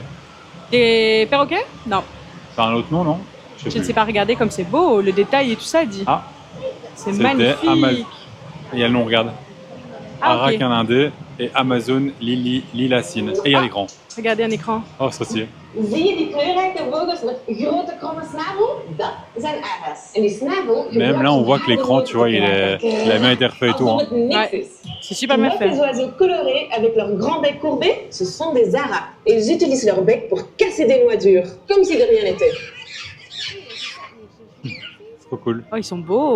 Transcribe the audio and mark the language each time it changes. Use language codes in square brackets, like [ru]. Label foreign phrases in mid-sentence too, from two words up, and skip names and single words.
[fr] Des perroquets? Non, C'est un autre nom, non? je ne sais pas. Regardez comme c'est beau, le détail et tout ça dit. Ah, c'est c'était magnifique. Et il y a le nom, regarde. Ah, ok. Arakanindé et Amazon Lilacine. Et il y a l'écran. Regardez un écran. Oh, c'est stylé. [nl] Zie je die kleurrijke vogels met grote kromme snavel? Dat zijn aras. En die snavel... [fr] Même là, on voit que l'écran, tu vois, il a bien été refait et tout. Hein. Ouais. C'est super Tu bien vois fait. ces oiseaux colorés avec leur grand bec courbé? Ce sont des aras. Et ils utilisent leur bec pour casser des noix dures, comme si de rien n'était. C'est trop cool. Oh, ils sont beaux.